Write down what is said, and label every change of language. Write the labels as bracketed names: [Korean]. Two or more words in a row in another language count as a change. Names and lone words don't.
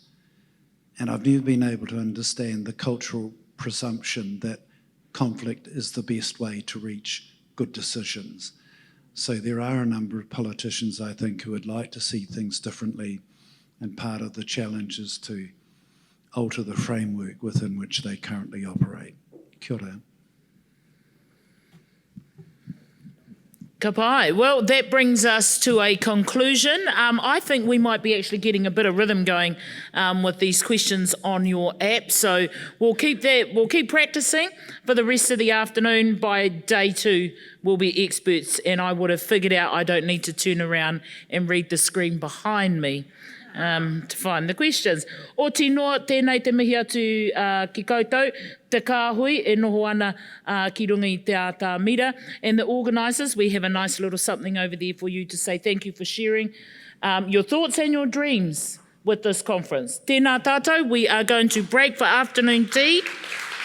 [English] And I've never been able to understand the cultural presumption that conflict is the best way to reach good decisions. So there are a number of politicians, I think, who would like to see things differently, and part of the challenge is to alter the framework within which they currently operate. [Māori] Kia ora. Ka pai. [English] Well, that brings us to a conclusion. I think we might be actually getting a bit of rhythm going with these questions on your app. So we'll keep practicing for the rest of the afternoon. By day 2, we'll be experts, and I would have figured out I don't need to turn around and read the screen behind me to find the questions. [Māori] O tino, tēnei te mihi atu ki koutou, te kāhui e noho ana ki runga i te ātāmira. [English] And the organisers, we have a nice little something over there for you to say thank you for sharing your thoughts and your dreams with this conference. [Māori] Tēnā tātou, [English] we are going to break for afternoon tea.